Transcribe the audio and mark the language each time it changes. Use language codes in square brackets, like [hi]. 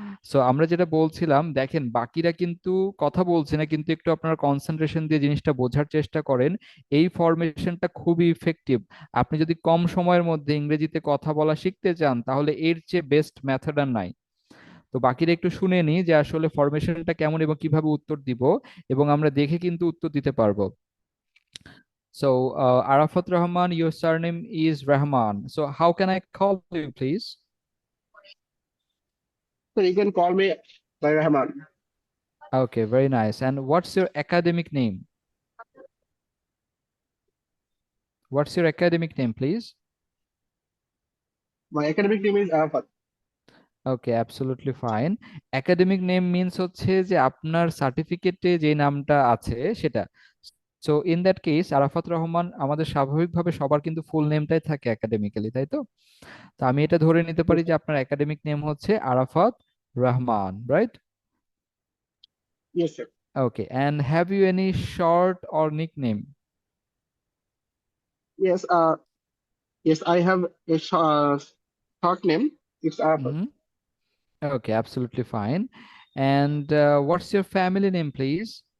[bn] So আমরা যেটা বলছিলাম, দেখেন বাকিরা কিন্তু কথা বলছে না, কিন্তু একটু আপনারা কনসেন্ট্রেশন দিয়ে জিনিসটা বোঝার চেষ্টা করেন। এই ফরমেশনটা খুবই ইফেক্টিভ। আপনি যদি কম সময়ের মধ্যে ইংরেজিতে কথা বলা শিখতে চান, তাহলে এর চেয়ে বেস্ট মেথড আর নাই। তো বাকিরা একটু শুনে নি যে আসলে ফরমেশনটা কেমন এবং কিভাবে উত্তর দিব, এবং আমরা দেখে কিন্তু উত্তর দিতে পারবো। [en] So Arafat Rahman, your surname is Rahman, so how can I call you please? So you can call me by Rahman. Okay, very nice. And what's your academic name? What's your academic name please? My academic name is Arafat. Okay, absolutely fine. Academic name means [bn] হচ্ছে যে আপনার সার্টিফিকেটে যে নামটা আছে সেটা। [en] so in that case [bn] Arafat Rahman আমাদের স্বাভাবিকভাবে সবার কিন্তু ফুল নেমটাই থাকে একাডেমিক্যালি, তাই তো? তো আমি এটা ধরে নিতে পারি যে আপনার একাডেমিক নেম হচ্ছে Arafat Rahman, right? [en] Yes, sir. Okay, and have you any short or nickname? Yes, yes, I have a short name. It's Arafat. Okay, absolutely fine. And what's your family name please?